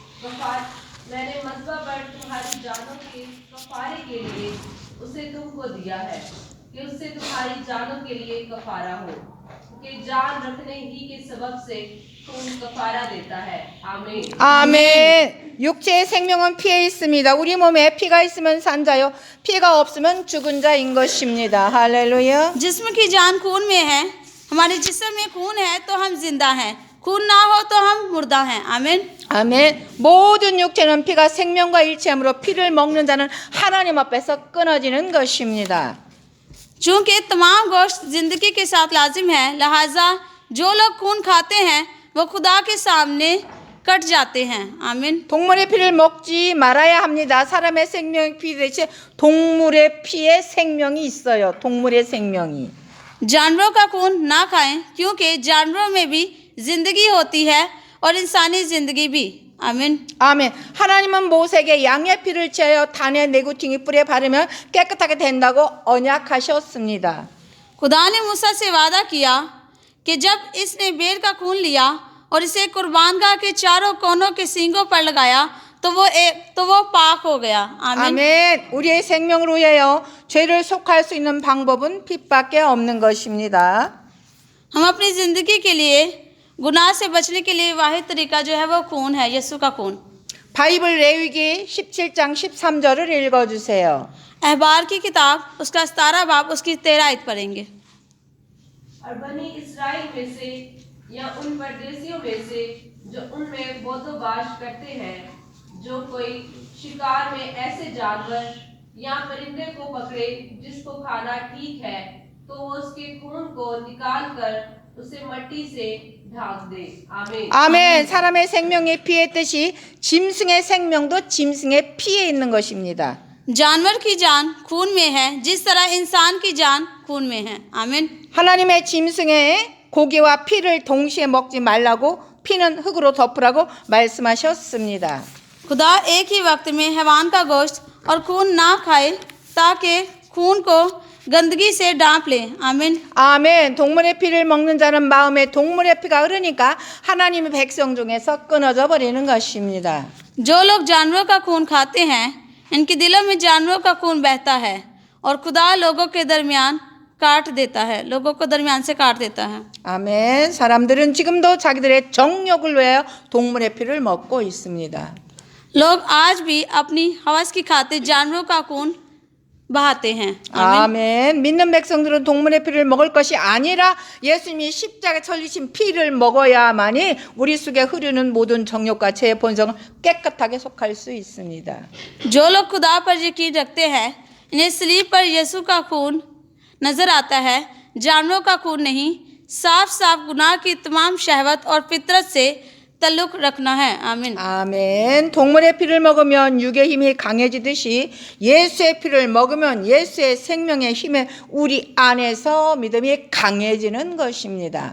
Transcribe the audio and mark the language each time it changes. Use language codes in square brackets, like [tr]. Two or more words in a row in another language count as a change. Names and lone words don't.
[ur] کفارے کے لیے اسے تم کو دیا ہے کہ اس سے تمہاری جانوں کے لیے کفارہ ہو، کیونکہ جان رکھنے ہی کے سبب سے خون کفارہ دیتا ہے. आमीन। [ko] 아멘. 육체의 생명은 피에 있습니다. 우리 몸에 피가 있으면 산 자요, 피가 없으면 죽은 자인 것입니다. 할렐루야. [ur] جسم کی جان خون میں ہے، ہمارے جسم میں خون ہے تو ہم زندہ ہیں، خون نہ ہو تو ہم مردہ ہیں. आमीन। [ko] 아멘. 모든 육체는 피가 생명과 일치하므로 피를 먹는 자는 하나님 앞에서 끊어지는 것입니다. [ur] چونکہ تمام گوشت زندگی کے ساتھ لازم ہے، لہٰذا جو لوگ خون کھاتے ہیں وہ خدا کے سامنے کٹ جاتے ہیں. आमीन। [ko] 동물의 피를 먹지 말아야 합니다. 사람의 생명 피 대신 동물의 피에 생명이 있어요. 동물의 생명이. [ur] جانوروں کا خون نہ کھائیں کیونکہ جانوروں میں بھی زندگی ہوتی ہے اور انسانی زندگی بھی. आमीन। [ko] 아멘. 하나님은 모세에게 양의 피를 취하여 단의 내구퉁이 뿔에 바르면 깨끗하게 된다고 언약하셨습니다. [ur] خدا نے موسیٰ سے وعدہ کیا کہ جب اس نے بھیڑ کا خون لیا اور اسے قربان گاہ کے چاروں کونوں کے سینگوں پر لگایا تو وہ پاک ہو گیا. आमीन। [ko] 아멘. 우리의 생명을 위하여 죄를 속할 수 있는 방법은 피밖에 없는 것입니다. [ur] ہم اپنی زندگی کے لیے گناہ سے بچنے کے لیے واحد طریقہ جو ہے وہ خون ہے، یسوع کا خون. [ko] 바이블 레위기 17장 13절을 읽어주세요. [ur] احبار کی کتاب اس کا 17 باب اس کی 13 آیت پڑھیں گے. اور بنی اسرائیل میں سے یا ان پردیسیوں میں سے جو ان میں بودوباش کرتے ہیں، جو کوئی شکار میں ایسے جانور یا پرندے کو پکڑے جس کو کھانا ٹھیک ہے، تو وہ اس کے خون کو نکال کر اسے مٹی سے ڈھانک دے. आमीन। [ko] 아멘. 사람의 생명의 피의 뜻이 짐승의 생명도 짐승의 피에 있는 것입니다. [ur] جانور کی جان خون میں ہے جس طرح انسان کی جان خون میں ہے. आमीन। [ko] 하나님의 짐승의 고기와 피를 동시에 먹지 말라고, 피는 흙으로 덮으라고 말씀하셨습니다. [ur] خدا ایک ہی وقت میں حیوان کا گوشت اور خون نہ کھائے تاکہ خون کو گندگی سے ڈھانپ لے. आमीन। [ko] 아멘. 동물의 피를 먹는 자는 마음에 동물의 피가 흐르니까 하나님의 백성 중에서 끊어져 버리는 것입니다. [ur] جو لوگ جانوروں کا خون کھاتے ہیں ان کے دلوں میں جانوروں کا خون بہتا ہے اور خدا لوگوں کے درمیان کاٹ دیتا ہے، لوگوں کو درمیان سے کاٹ دیتا ہے. [ko] 아멘. 사람들은 지금도 자기들의 정욕을 위하여 동물의 피를 먹고 있습니다. [ur] لوگ آج بھی اپنی ہوس کی خاطر جانوروں کا خون بہاتے ہیں. [ko] 아멘. 믿는 백성들은 동물의 피를 먹을 것이 아니라 예수님이 십자가에 흘리신 피를 먹어야만이 우리 속에 흐르는 모든 정욕과 죄의 본성을 깨끗하게 속할 수 있습니다. [ur] جو لوگ خدا پر یقین رکھتے ہیں، انہیں صلیب پر یسوع کا خون نظر آتا ہے، جانوروں کا خون نہیں. صاف صاف گناہ کی تمام شہوت اور فطرت سے تعلق رکھنا ہے. आमीन। [ko] 아멘. 동물의 피를 먹으면 육의 힘이 강해지듯이 예수의 피를 먹으면 예수의 생명의 힘에 우리 안에서 믿음이 강해지는 것입니다.